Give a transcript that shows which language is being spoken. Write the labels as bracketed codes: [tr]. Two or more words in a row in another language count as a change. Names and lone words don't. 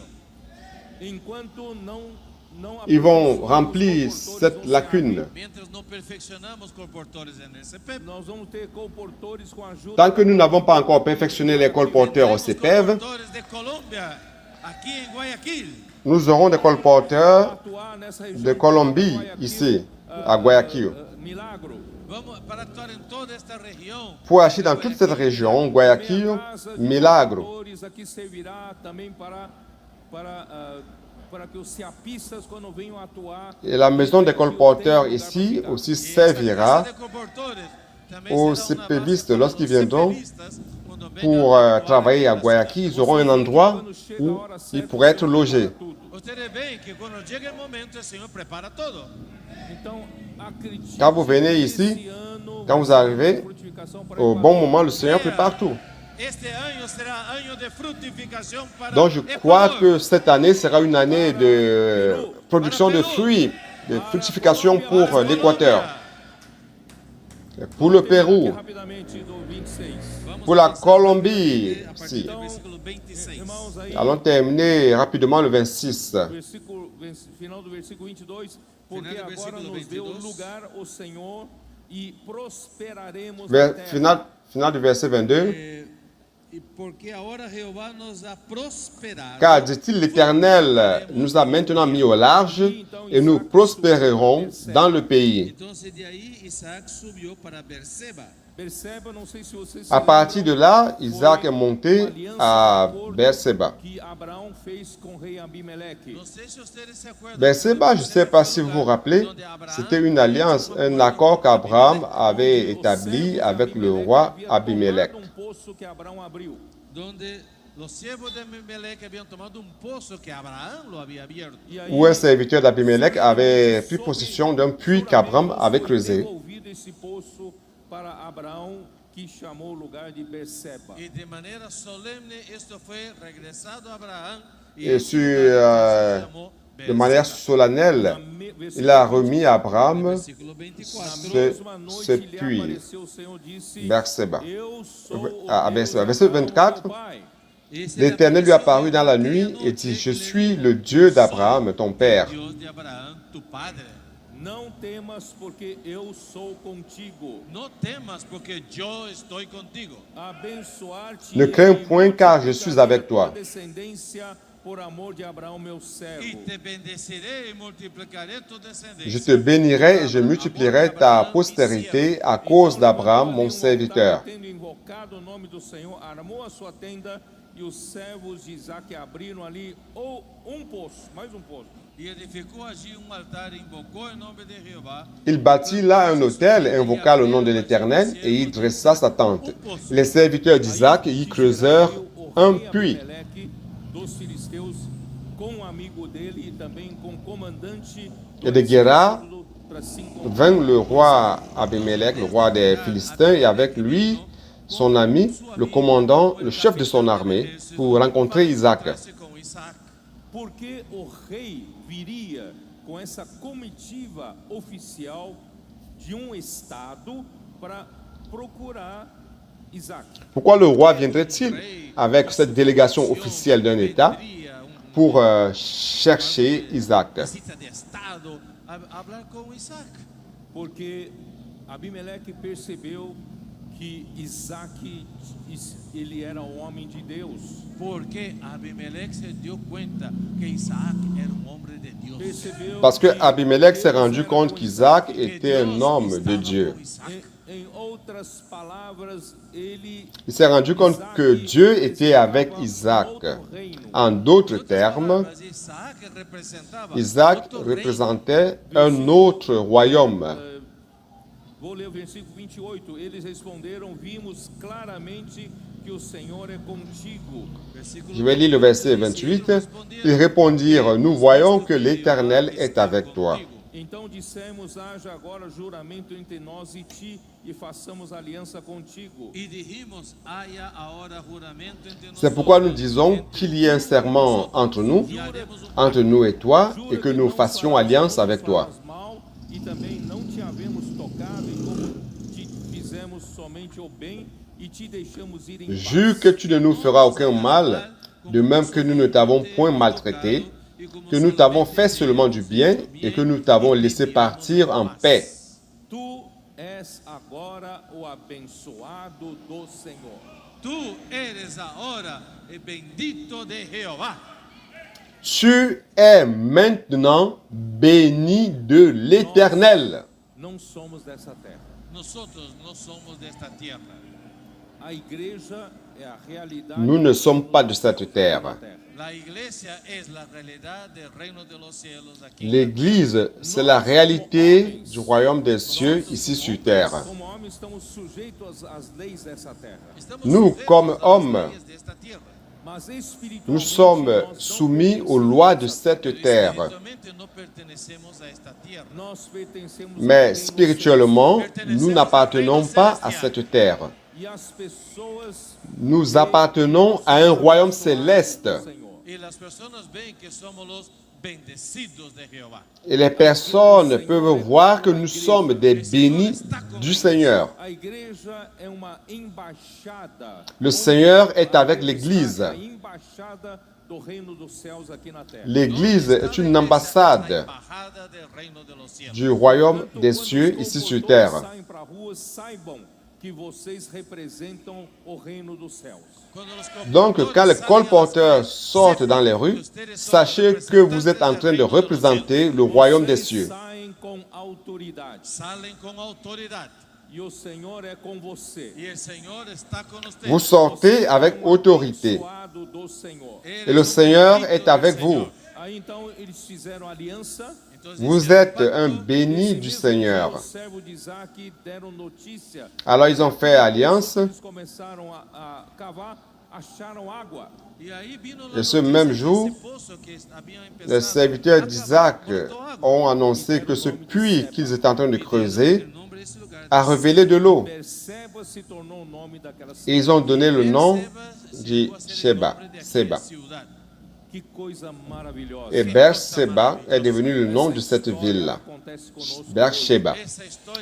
[pt] enquanto não [fr] Ils vont [pt] aperfeiçoamos [fr] remplir [pt] os colportores [fr] cette [pt] no [fr] lacune. SEAP. [es] Mientras no perfeccionamos colportores en el CPB, [pt] Nós vamos ter colportores com a ajuda [fr] Tant que nous n'avons pas encore perfectionné les colporteurs au CPF, [es] colportores de Colombia, aquí en Guayaquil. [fr] nous aurons des colporteurs [pt] atuar nessa região [fr] de Colombie, Guayaquil, ici, à Guayaquil. Milagro. [es] Vamos para actuar en toda esta região. [fr] Pour agir dans toute cette région, Guayaquil, [pt] Minha casa de Milagro. colportores aqui servirá também para para que os ceapistas, quando venham atuar, [fr] Et la maison des colporteurs ici aussi servira [pt] Casa de comportores também [fr] aux [pt] será uma [fr] CPvistes [pt] base [fr] lorsqu'ils [pt] para os [fr] viendront [pt] CPvistas, quando venham [fr] pour [pt] atuar [fr] travailler à [pt] na Guayaquil. [fr] Ils auront un endroit où ils pourraient être logés. [pt] Você vê que quando chega o momento, o Senhor prepara todo. Então, acredite, [fr] Quand vous venez ici, [pt] esse ano [fr] quand vous [pt] vai ser [fr] arrivez, [pt] uma frutificação para [fr] Au [pt] Equador. [fr] bon moment, le Seigneur prépare tout. [pt] Este ano será ano de frutificação para [fr] Donc je crois [pt] Equador. [fr] que cette année sera une année de production de fruits, de fructification pour l'Équateur, pour le Pérou, [pt] Rapidamente do 26. Vamos [fr] pour la [pt] começar [fr] Colombie. [pt] a partir Si. do versículo 26. Irmãos, aí, [fr] Allons terminer rapidement le 26. [pt] final do versículo 22, porque Final do agora versículo nos deu 22. lugar o Senhor e prosperaremos na [fr] Vers- [pt] terra. [fr] final du verset 22. [pt] E porque agora Jeová [es] nos ha prosperado. [fr] Car, dit-il, l'Éternel nous a maintenant mis au large et nous prospérerons dans le pays. [pt] Então, de aí Isaac subiu para Berseba. Perceba, não sei se vocês se [fr] À partir de [pt] lembram, [fr] là, Isaac est monté à Berseba. [pt] que Abraão fez com o rei Abimeleque. Não sei se vocês se acordam. Berseba, [fr] je ne sais pas si vous vous rappelez, c'était une alliance, un accord qu'Abraham avait établi avec le roi Abimelech. [pt] Um poço que Abraão abriu. Donde os servos de Abimeleque haviam tomado poço que Abraão [es] lo había abierto. [pt] E aí, [fr] Où un serviteur d'Abimelech avait pris possession d'un puits qu'Abraham avait creusé. [pt] devolvido esse poço para Abraão, que chamou o lugar de Berseba. E de maneira solene isto foi regressado a Abraão. [fr] Et de manière solennelle, il a remis à Abraham [pt] Versículo 24. [fr] ce puits, [pt] Apareceu o Senhor, disse: [fr] Berseba. [pt] Eu sou o [fr] À [pt] Deus [fr] Berseba. [pt] de [fr] Verset [pt] Abraão, [fr] 24. [pt] teu pai. [fr] L'Éternel lui apparut dans la nuit et dit, je suis le Dieu d'Abraham, ton père. [pt] Deus de Abraão, [es] tu padre. [pt] Não temas, porque eu sou contigo. Não temas, porque eu estou contigo. Abençoar-te. [fr] Ne crains point, car je suis avec toi. [pt] Descendência por amor de Abraão, meu E servo. te bendecerei e multiplicarei tua descendência. [fr] Je te bénirai et je multiplierai ta postérité à cause d'Abraham, mon serviteur. [pt] Tendo invocado o nome do Senhor, armou a sua tenda e os servos de Isaac abriram ali um poço, mais um poço. E edificou allí altar e invocou o nome de Jeová. [fr] Il bâtit là un autel, invoqua le nom de l'Éternel et y dressa sa tente. Les serviteurs d'Isaac y creusèrent un puits. [pt] Abimeleque dos filisteus com um amigo dele e também com o comandante [fr] Et de Guérar [pt] para se [fr] vint le roi Abimelech, le roi des Philistins, et avec lui son ami, le commandant, le chef de son armée, pour rencontrer Isaac. [pt] Com Isaac. Porque o rei viria com essa comitiva oficial de estado para procurar Isaac. [fr] Pourquoi le roi viendrait-il avec cette délégation officielle d'un État pour chercher Isaac? [pt] Visita de estado [es] a hablar [pt] com Isaac. Porque Abimeleque percebeu que Isaac ele era um homem de Deus. Porque Abimeleque se deu conta que Isaac era homem de Deus. Percebeu [fr] Parce que [pt] que [fr] Abimelech s'est rendu compte qu'Isaac était un homme de Dieu. [pt] em outras palavras, ele [fr] Il s'est rendu compte que Dieu était avec Isaac. En d'autres termes, [pt] Mas Isaac representava [fr] Isaac [pt] outro reino. [fr] représentait un autre royaume. [pt] Vou ler o versículo 28. Eles responderam: Vimos claramente que o Senhor é contigo. Versículo [fr] Je vais lire le verset 28. Ils répondirent, nous voyons que l'Éternel est avec toi. [pt] Então dissemos: haja agora juramento entre nós e ti, e façamos aliança contigo. [es] E dijimos, haya ahora juramento entre [fr] C'est pourquoi nous disons qu'il y ait un serment entre nous et toi, et que nous fassions alliance avec toi. [pt] Mal, e também não te havemos tocado, e como te fizemos somente o bem, e te deixamos ir em [fr] Jure [pt] paz. [fr] que tu ne nous feras aucun mal, de même que nous ne t'avons point maltraité, que nous t'avons fait seulement du bien et que nous t'avons laissé partir en paix. [pt] Tu és agora o abençoado do Senhor. [es] Tu eres ahora el bendito de Jehová. [fr] Tu es maintenant béni de l'Éternel. [pt] Não somos dessa terra. [es] Nosotros no somos de esta tierra. [pt] A igreja [fr] Nous ne sommes pas de cette terre. [es] La iglesia es la realidad del reino de los cielos aquí. [fr] L'Église, c'est la réalité du royaume des cieux ici sur terre. [pt] Como homens, estamos sujeitos às leis dessa terra. [es] Estamos [fr] Nous, [es] sujetos [fr] comme [es] a las [fr] hommes, [es] leyes de esta tierra. [pt] Mas espiritualmente, [fr] nous sommes [pt] nós não [fr] soumis aux lois de cette terre. [es] Espiritualmente no pertenecemos a esta tierra. [pt] Nós pertencemos ao [fr] Mais [pt] reino [fr] spirituellement, nous n'appartenons pas à cette terre. [pt] celestial. E as pessoas [fr] Nous appartenons à un royaume céleste. [pt] do Senhor. [es] Y las personas ven que somos los bendecidos de Jehová. [fr] Et les personnes peuvent voir que nous sommes des bénis du Seigneur. [pt] A igreja é uma embaixada. [fr] Le Seigneur est avec l'Église. [pt] A embaixada do reino dos céus aqui na terra. [fr] L'Église est une ambassade [es] La embajada del reino de los cielos. [fr] du royaume [pt] Portanto, [fr] des [pt] quando [fr] cieux [pt] os [fr] ici sur [pt] louvores [fr] terre. [pt] saem para a rua, saibam que vocês representam o reino dos céus. [es] Cuando los [fr] Donc, quand les colporteurs colporteurs [es] salen a las calles, [fr] sortent dans les rues, sachez que vous êtes en train de représenter le royaume des cieux. [pt] Saem com autoridade. [es] salen con autoridad. [pt] E o Senhor é com você. [es] Y el Señor está con ustedes. [fr] Vous sortez avec autorité. [pt] Abençoado do Senhor. [es] Él [fr] Et le [es] es un [fr] Seigneur [es] bendito [fr] est [es] del [fr] avec [es] Señor. [fr] vous. [pt] Aí então eles fizeram aliança. [es] Entonces, [fr] Vous [es] hicieron [fr] êtes [es] pacto. [fr] un béni du [pt] Esse [fr] Seigneur. [pt] mesmo servo de Isaac deram notícia. [fr] Alors ils ont fait alliance. [pt] Eles começaram a cavar, acharam água. [es] Y ahí vino la [fr] Et ce [es] noticia [fr] même [es] que [fr] jour, [es] ese pozo que habían empezado [fr] Les serviteurs [es] a [fr] d'Isaac [es] cavar, brotó agua. [fr] ont annoncé que ce puits qu'ils étaient en train de creuser [es] El nombre de ese lugar [fr] a révélé de l'eau. [pt] Berseba se tornou o nome daquela [fr] Et ils ont donné le nom Berseba de [es] llegó a ser el [fr] Sheba. [es] nombre de aquella [fr] Seba. [es] ciudad. [pt] Que coisa maravilhosa. [fr] Et Beersheba est devenu le nom de cette ville. [pt] Acontece conosco [fr] Beersheba. [es] Esa historia